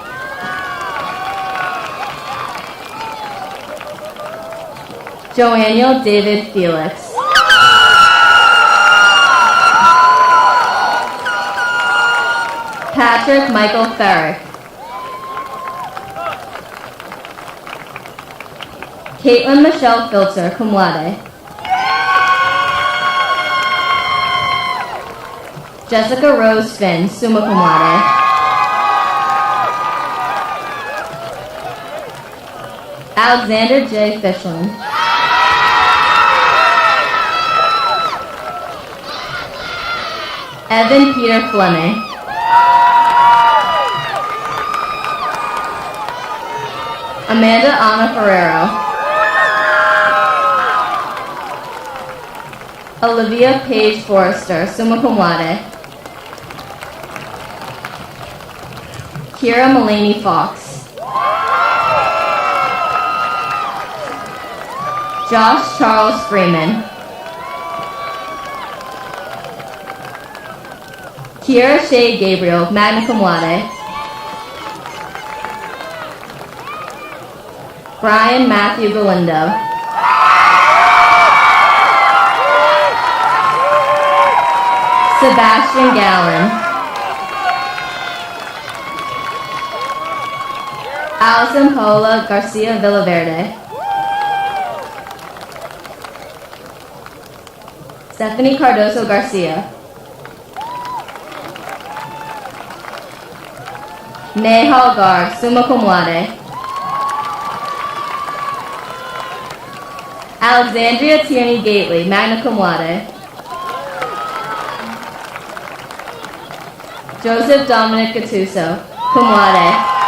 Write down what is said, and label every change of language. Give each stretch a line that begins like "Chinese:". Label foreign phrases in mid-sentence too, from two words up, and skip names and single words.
English: Joaniel David Felix. Patrick Michael Ferrick. Caitlin Michelle Filter,
Latin: cum laude.
English: Jessica Rose Finn,
Latin: summa cum laude.
English: Alexander J. Fishland. Evan Peter Fleming. Amanda Anna Ferrero. Olivia Paige Forrester,
Latin: summa cum laude.
English: Kira Mulaney Fox. Josh Charles Freeman. Kiera Shea Gabriel,
Latin: magna cum laude.
English: Brian Matthew Galindo. Sebastian Gallen. Allison Paola Garcia Villaverde. Stephanie Cardoso Garcia. Nehal Garg,
Latin: summa cum laude.
English: Alexandria Tierney Gately,
Latin: magna cum laude.
English: Joseph Dominic Gattuso,
Latin: cum laude.